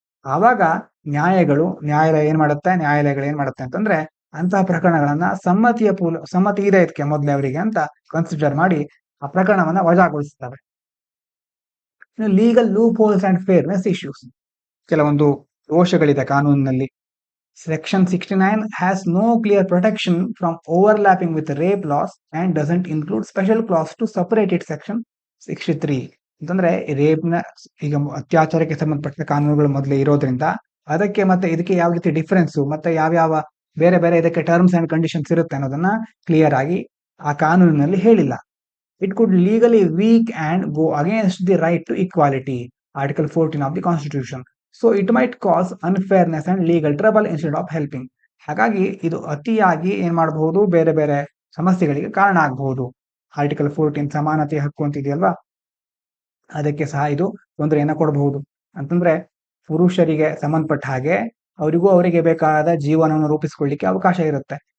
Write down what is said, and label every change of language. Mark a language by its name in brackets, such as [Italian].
[Kannada] ಆವಾಗ ನ್ಯಾಯಾಲಯಗಳು ಏನ್ ಮಾಡುತ್ತೆ ಅಂತಂದ್ರೆ, ಅಂತಹ ಪ್ರಕರಣಗಳನ್ನ ಸಮ್ಮತಿ ಇದೆ ಇದಕ್ಕೆ ಮೊದಲೇ ಅವರಿಗೆ ಅಂತ ಕನ್ಸಿಡರ್ ಮಾಡಿ ಆ ಪ್ರಕರಣವನ್ನ ವಜಾಗೊಳಿಸುತ್ತವೆ. [English] Legal loopholes and fairness issues. [Kannada] ಕೆಲವೊಂದು ದೋಷಗಳಿದೆ ಕಾನೂನಿನಲ್ಲಿ. [English] Section 69 has no clear protection from overlapping with rape laws and doesn't include special clause to separate it. [Kannada] Section 63 ಅಂತಂದ್ರೆ ರೇಪ್ನ ಈಗ ಅತ್ಯಾಚಾರಕ್ಕೆ ಸಂಬಂಧಪಟ್ಟ ಕಾನೂನುಗಳು ಮೊದಲೇ ಇರೋದ್ರಿಂದ ಅದಕ್ಕೆ ಮತ್ತೆ ಇದಕ್ಕೆ ಯಾವ ರೀತಿ ಡಿಫರೆನ್ಸ್ ಮತ್ತೆ ಯಾವ್ಯಾವ ಬೇರೆ ಬೇರೆ ಇದಕ್ಕೆ ಟರ್ಮ್ಸ್ ಅಂಡ್ ಕಂಡೀಷನ್ಸ್ ಇರುತ್ತೆ ಅನ್ನೋದನ್ನ ಕ್ಲಿಯರ್ ಆಗಿ ಆ ಕಾನೂನಿನಲ್ಲಿ ಹೇಳಿಲ್ಲ. [English] It could legally weak and go against the right to equality, Article 14 of the Constitution. So it might cause unfairness and legal trouble instead of helping. [Kannada] ಹಾಗಾಗಿ ಇದು ಅತಿಯಾಗಿ ಏನ್ ಮಾಡಬಹುದು, ಬೇರೆ ಬೇರೆ ಸಮಸ್ಯೆಗಳಿಗೆ ಕಾರಣ ಆಗಬಹುದು. ಆರ್ಟಿಕಲ್ 14 ಸಮಾನತೆ ಹಕ್ಕು ಅಂತಿದೆಯಲ್ವಾ, ಅದಕ್ಕೆ ಸಹ ಇದು ತೊಂದರೆಯನ್ನ ಕೊಡಬಹುದು. ಅಂತಂದ್ರೆ ಪುರುಷರಿಗೆ ಸಂಬಂಧಪಟ್ಟ ಹಾಗೆ ಅವರಿಗೆ ಬೇಕಾದ ಜೀವನವನ್ನು ರೂಪಿಸಿಕೊಳ್ಳಿಕ್ಕೆ ಅವಕಾಶ ಇರುತ್ತೆ.